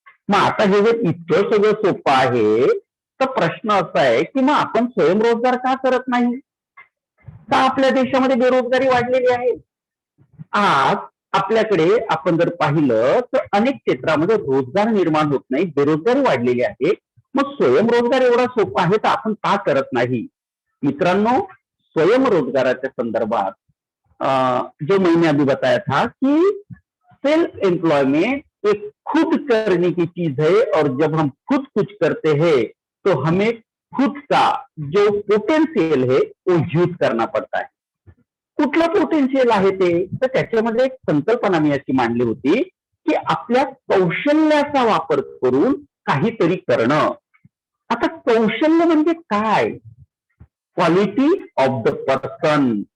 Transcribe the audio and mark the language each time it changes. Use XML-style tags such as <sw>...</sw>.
<mr>मग आता हे जर इतकं सगळं सोपं आहे तर प्रश्न असा आहे की मग आपण स्वयंरोजगार का करत नाही, का आपल्या देशामध्ये बेरोजगारी वाढलेली आहे. आज आपल्याकडे आपण जर पाहिलं तर अनेक क्षेत्रामध्ये रोजगार निर्माण होत नाही, बेरोजगारी वाढलेली आहे. मग स्वयंरोजगार एवढा सोपा आहे तर आपण का करत नाही. मित्रांनो, स्वयंरोजगाराच्या संदर्भात</mr> <hi>जो मैंने अभी बताया था कि सेल्फ एम्प्लॉयमेंट एक खुद करने की चीज है और जब हम खुद कुछ करते हैं तो हमें खुद का जो पोटेंशियल है वो यूज करना पड़ता है.</hi> <mr>कुठलं पोटेन्शियल आहे ते, तर त्याच्यामध्ये एक संकल्पना मी अशी मांडली होती की आपल्या कौशल्याचा वापर करून काहीतरी करणं. आता कौशल्य म्हणजे काय,</mr> <en>Quality of the person.</en>